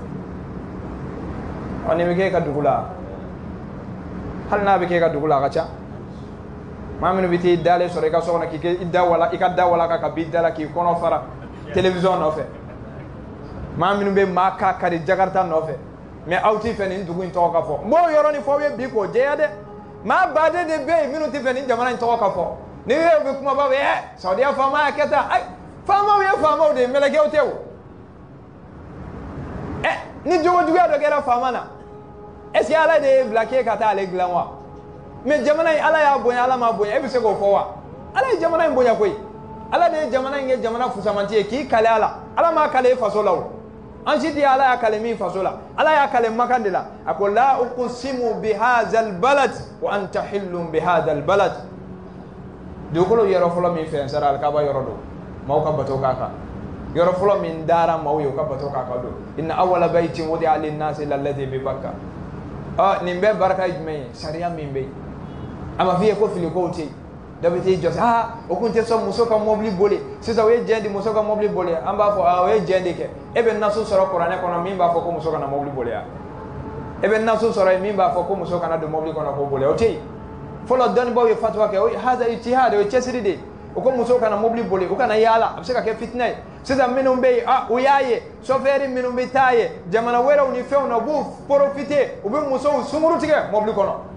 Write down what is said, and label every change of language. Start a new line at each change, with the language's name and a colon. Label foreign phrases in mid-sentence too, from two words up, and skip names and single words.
Bambara: ɔ nin bɛ kɛ e ka dugu la hali n'a bɛ kɛ e ka dugu la a ka ca maa minnu bɛ t'i dalen sɔrɔ i ka so kɔnɔ k'i ka da walaka ka b'i da la k'i kɔnɔ fara télévision nɔfɛ maa minnu bɛ maa ka kari jakarta nɔfɛ mais aw t'i fɛ nin dugu in tɔgɔ ka fɔ n b'o yɔrɔnin fɔ aw ye bi k'o jɛya dɛ maa baden de bɛ yen minnu t'i fɛ nin jamana in tɔgɔ ka fɔ ni y'o bɛ kumaba bɛ saudiya faama y'a kɛ tan ayi faamaw ye faamaw de ye mɛlɛkɛw tɛ o ni jogojuguya dɔ kɛra faama na
French: est ce que
Bambara: ala de ye bila k'e ka taa ale dilan wa mais jamana in ala y'a bonya ala m'a bonya e bɛ se k'o fɔ wa ala ye jamana in bonya koyi ala de ye jamana in kɛ jamana fusamanti ye k'i kale ala ala m'a kale e faso la o an si tɛ ala y'a kale min faso la ala y'a kale makan de la a ko
Arabic: لا أقسم بهذا البلد وأنت حل بهذا البلد
Bambara: wa anta hillun bihadha albalad dugukolo yɔrɔ fɔlɔ min fɛn sara alikaba yɔrɔ don maaw ka bato k'a kan yɔrɔ fɔlɔ min dara maaw ye u ka bato k'a kan don inna
Arabic: أول بيت وضع للناس للذي ببكة
Bambara: nin bɛɛ barika ye jumɛn ye sariya min bɛ yen a ma f'i ye ko filikow tɛ yen dɔ bɛ t'i jɔ o kun tɛ sɔn muso ka mobili boli sisan o ye jɛn di muso ka mobili boli an b'a fɔ o ye jɛn de kɛ e bɛ naso sɔrɔ kuranɛ kɔnɔ min b'a fɔ ko muso kana mobili boli yan e bɛ naso sɔrɔ yen min b'a fɔ ko muso kana don mobili kɔnɔ k'o boli o tɛ yen fɔlɔ dɔnnibaaw ye fatuwa kɛ o
Arabic: هذا اجتهاد
Bambara: o ye cɛsiri de ye u ko muso kana mobili boli u kana yaala a bɛ se ka kɛ fitinɛ ye sisan minnu bɛ yen u y'a ye chauffeur minnu bɛ taa ye jamana wɛrɛw ni fɛnw na u b'u profiter u bɛ musow sunkuru tigɛ mobili kɔnɔ